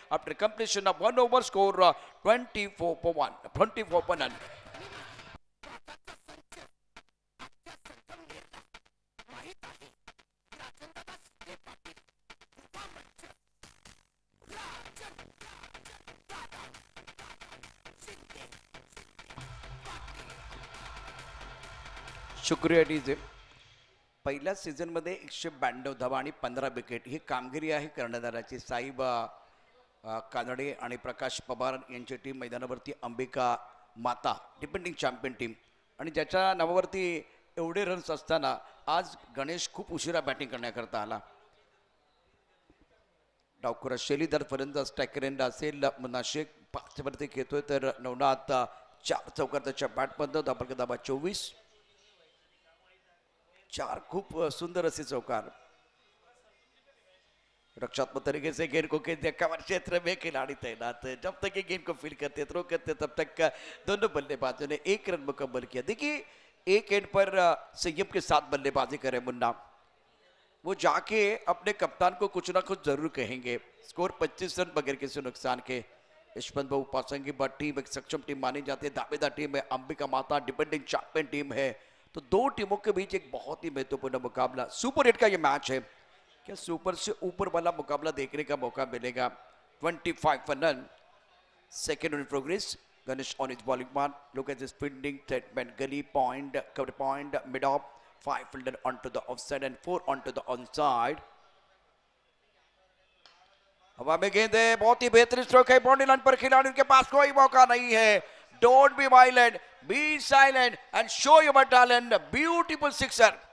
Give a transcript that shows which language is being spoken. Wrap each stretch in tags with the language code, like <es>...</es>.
<en>after completion of 1 over score 24</en> <hi>शुक्रिया</hi> <en>DJ.</en> <mr>पहिल्या सीझनमध्ये 192 धावा आणि 15 विकेट ही कामगिरी आहे कर्णधाराची। साईब कानडे आणि प्रकाश पवार यांची टीम मैदानावरती अंबिका माता डिपेंडिंग चॅम्पियन टीम, आणि ज्याच्या नावावरती एवढे रन्स असताना आज गणेश खूप उशिरा बॅटिंग करण्याकरता आला। डावखुरा शेलीदार फलंदाज स्टॅकरेंड असेल, मुन्ना शेख 5 वरती घेतोय, तर नवनाथ 4 चौकार त्याच्या बॅटमध्ये, धाबा 24, 4 खूप सुंदर असे चौकार।</mr> <hi>रक्षात्मक तरीके से गेंद को खेलते कवर क्षेत्र में खिलाड़ी तैनात है, जब तक ये गेंद को फील करते थ्रो करते तब तक दोनों बल्लेबाजों ने 1 रन मुकम्मल किया। देखिए एक एंड पर संयम के साथ बल्लेबाजी करे मुन्ना, वो जाके अपने कप्तान को कुछ ना कुछ जरूर कहेंगे। स्कोर 25 रन बगैर किसी नुकसान के। यशवंत भाऊ पाचंगी टीम एक सक्षम टीम मानी जाती है, दावेदार टीम है, अंबिका माता डिपेंडिंग चैंपियन टीम है। तो दो टीमों के बीच एक बहुत ही महत्वपूर्ण मुकाबला, सुपर 8 का ये मैच है। क्या सुपर से ऊपर वाला मुकाबला देखने का मौका मिलेगा? 25 run,</hi> <en>Second in progress, Ganesh on his bowling mark. Look at this fielding treatment. Gully point, cover point, mid off, 5 fielder onto the offside and 4 onto the onside.</en> <hi>हवा में गेंद है, बहुत ही बेहतरीन स्ट्रोक है, बाउंड्री लाइन पर खिलाड़ियों के पास कोई मौका नहीं है।</hi> <en>Don't be violent, be silent and show your talent. Beautiful sixer.</en>